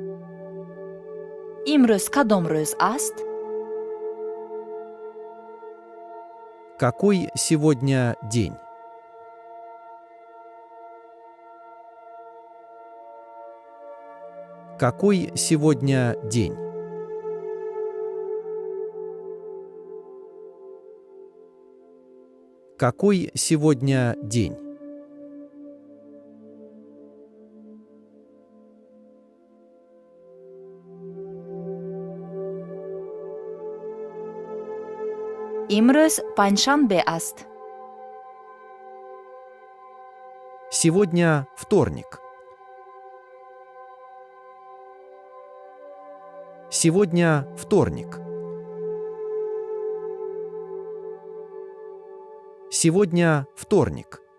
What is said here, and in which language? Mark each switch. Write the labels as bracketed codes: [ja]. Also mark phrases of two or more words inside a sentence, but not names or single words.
[tg] имрӯз кадом рӯз аст? [ru] Какой сегодня день? Какой сегодня день? Какой сегодня день? [tg] Имрӯз панҷшанбе аст. [ru] Сегодня вторник. Сегодня вторник. Сегодня вторник.